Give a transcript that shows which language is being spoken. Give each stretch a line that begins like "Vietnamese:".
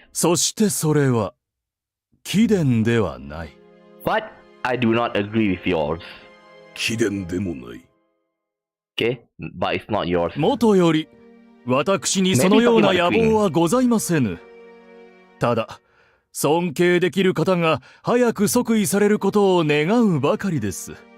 Japanese: そしてそれは貴殿ではない。
English: But I do not agree with yours.
Japanese: 貴殿でもない。
English: Okay, but it's not yours.
Japanese: もとより私にそのような野望はございませぬ。ただ尊敬できる方が早く即位されることを願うばかりです。